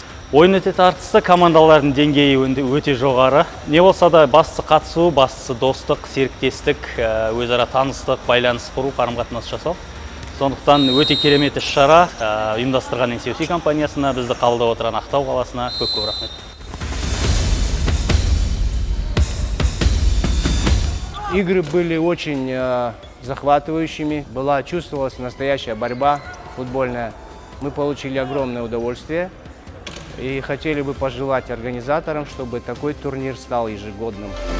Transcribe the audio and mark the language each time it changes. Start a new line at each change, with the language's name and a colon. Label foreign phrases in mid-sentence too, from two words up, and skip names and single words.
Kazakh: Ойын өте тартысты, командалардың деңгейі өте жоғары. Не болса да бастысы қатысу, бастысы достық, серіктестік, өзара таныстық, байланыс құру, қарым-қатынас жасау. Сондықтан өте керемет іс-шара ұйымдастырған NCOC компаниясына, бізді қабылдап отырған Ақтау қаласына көп-көп рахмет.
Russian: Игры были очень захватывающими, чувствовалась настоящая борьба футбольная. Мы получили огромное удовольствие и хотели бы пожелать организаторам, чтобы такой турнир стал ежегодным.